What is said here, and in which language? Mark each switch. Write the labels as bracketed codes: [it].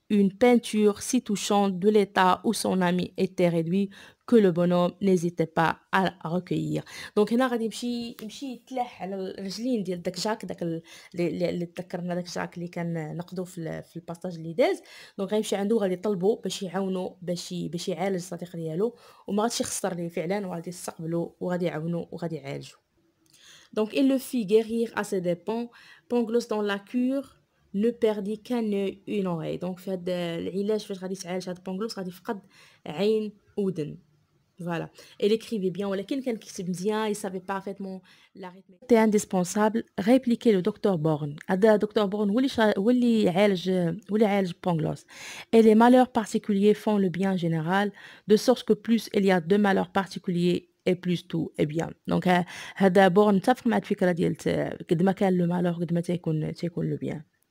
[fr] une peinture si touchante de l'état où son ami était réduit que le bonhomme n'hésitait pas à recueillir. [ar] دونك هنا غادي يمشي يتلاح على الرجلين ديال داك جاك داك اللي تذكرنا داك جاك اللي كان نقدو في الباساج اللي داز. دونك غيمشي عنده غادي يطلبو باش يعاونو باش يعالج الصديق ديالو، وما غاديش يخسر ليه فعلًا وغادي يستقبلو وغادي يعاونو وغادي يعالجو. [fr] Donc il le fit guérir à ses dépens. Pangloss dans la cure ne perdit qu'un œil, une oreille. [ar] Donc في هاد العلاج فاش غادي يتعالج هاد بونغلوس غادي يفقد عين ودن. [fr] Voilà. Elle écrivait bien [ar] ولكن كان كيكتب مزيان, [fr] il savait parfaitement l'arithmétique. C'était indispensable, répliquait le docteur Born. [ar] هذا دكتور بورن هو اللي يعالج بونغلوس. [fr] Et les malheurs particuliers font le bien général, de sorte que plus il y a de malheurs particuliers et plus tout est bien. [ar] Donc هذا بورن متفق مع الفكرة ديال قد ما كان لو مالور قد ما تيكون لو بيان.